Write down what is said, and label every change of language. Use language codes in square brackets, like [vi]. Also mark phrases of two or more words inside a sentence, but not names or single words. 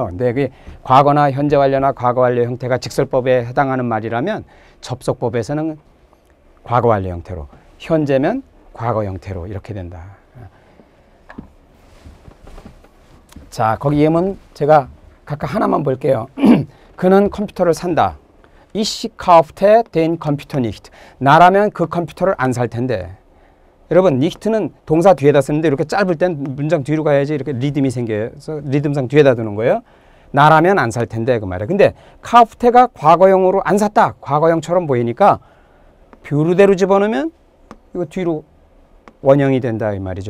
[ko] 근데 그게 과거나 현재 완료나 과거 완료 형태가 직설법에 해당하는 말이라면 접속법에서는 과거 완료 형태로, 현재면 과거 형태로 이렇게 된다. 자, 거기 예문 제가 각각 하나만 볼게요. 그는 컴퓨터를 산다. [de] Ich kaufte den Computer nicht. [ko] 나라면 그 컴퓨터를 안 살 텐데. 여러분, nicht는 동사 뒤에다 쓰는데 이렇게 짧을 땐 문장 뒤로 가야지 이렇게 리듬이 생겨서 리듬상 뒤에다 두는 거예요. 나라면 안 살 텐데 그 말이에요. 근데 카프테가 과거형으로 안 샀다. 과거형처럼 보이니까 뷰르대로 집어넣으면 이거 뒤로 원형이 된다 이 말이죠.